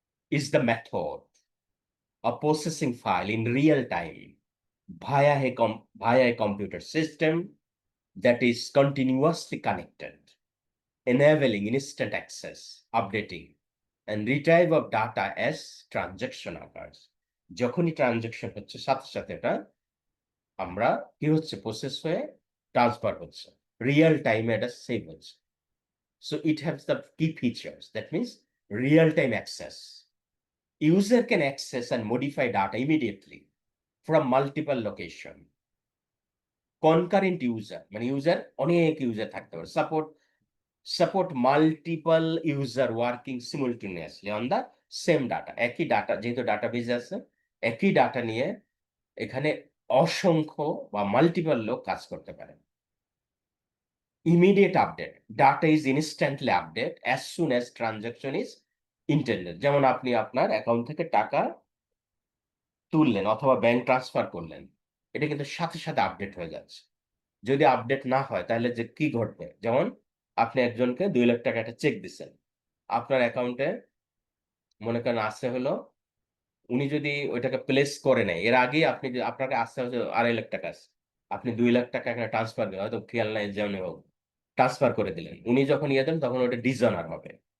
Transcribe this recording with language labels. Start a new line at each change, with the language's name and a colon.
English: is the method of processing file in real time via a computer system that is continuously connected, enabling instant access, updating, and retrieve of data as transaction occurs.
Bangla: যখনই transaction হচ্ছে সাথে সাথে এটা আমরা কি হচ্ছে process হয়ে transfer হচ্ছে, রিয়েল টাইমে এটা সেভ হচ্ছে।
English: So it has the key features. That means real-time access. User can access and modify data immediately from multiple location. Concurrent user,
Bangla: মানে user অনেক user থাকতে পারে।
English: Support multiple user working simultaneously on the same data.
Bangla: একই data, যেহেতু database আছে, একই data নিয়ে এখানে অসংখ্য বা মাল্টিপল লোক কাজ করতে পারে।
English: Immediate update. Data is instantly updated as soon as transaction is intended.
Bangla: যেমন আপনি আপনার অ্যাকাউন্ট থেকে টাকা তুললেন অথবা ব্যাংক ট্রান্সফার করলেন, এটা কিন্তু সাথে সাথে আপডেট হয়ে যাচ্ছে। যদি আপডেট না হয় তাহলে যে কি ঘটবে, যেমন আপনি একজনকে 2 লাখ টাকা একটা চেক দিচ্ছেন, আপনার অ্যাকাউন্টে মনে করেন আসছে হলো, উনি যদি ওইটাকে প্লেস করে নেয় এর আগেই আপনি আপনাকে আসছে হচ্ছে 2.5 লাখ টাকা আছে, আপনি 2 লাখ টাকা এখানে ট্রান্সফার দিলেন, হয়তো খেয়াল নাই যেমন হোক ট্রান্সফার করে দিলেন, উনি যখন ইয়ে দেন তখন ওটা ডিসঅনার হবে।